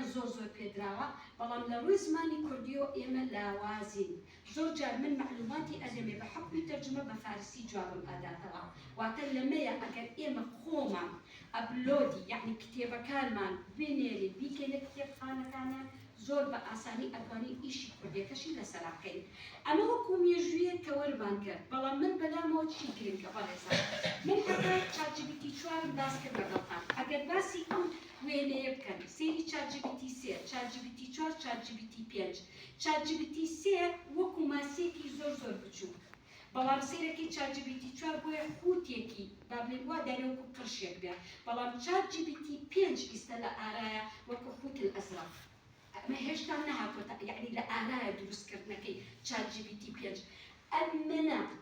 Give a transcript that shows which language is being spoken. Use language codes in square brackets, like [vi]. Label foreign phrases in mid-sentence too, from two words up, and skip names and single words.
[ckb] زۆر پێدراوە بەڵام لە ڕووی زمانی کوردیۆ ئێمە لاوازین زۆر جار من معلوماتی ئەدەمێ بە حەکمی تەرجمە بە فارسی جوابم ئەداتەوە واتە لەمەیە ئەگەر ئێمە خۆمان ئەپلۆدی یعنی کتێبەکانمان بنێرین بیکەینە کتێبخانەکانیان زۆر بە ئاسانی ئەتوانین ئیشی کوردیەکەشی لەسەر بکەین ئەمە وەکو مێژوویە کە وەرمان کرد بەڵام من بەلامەوە چی گرنگە بەڕێزە من هەتا چات جی پی تی 4 باس کرد لەگەڵتان ئەگەر باسی ئەم وێنەیە بکەن سێری چات جی پی تی 3 چات جی پی تی 4 چات جی پی تی 5 چات جی پی تی 3 وەکو ماسێکی زۆر بچوو بەڵام سیرێکی چات جی پی تی 4 بۆیە خوتێکی با بڵێن وا دەرێ وەکو قرشێک بێ بەڵام چات جی پی تی 5 ئیستا لە ئارایە وەکو خوت الئەزرق ئەمە هێشتا نەهاتۆتە یعنی لە ئارایە دروستکردنەکەی چات جی پی تی 5 ئەمنە